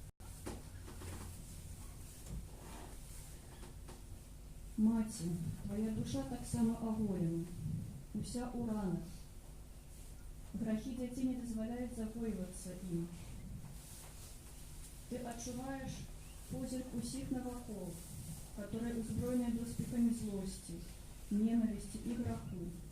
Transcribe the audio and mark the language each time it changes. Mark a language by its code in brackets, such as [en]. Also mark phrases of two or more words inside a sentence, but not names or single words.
[be] Маці, твоя душа таксама аголена, уся ў ранах. Грахі дзяцей не дазваляюць загойвацца ім. Ты адчуваеш позірк усіх навакол, [ru] которые узброены доспехами злости, ненависти и граху.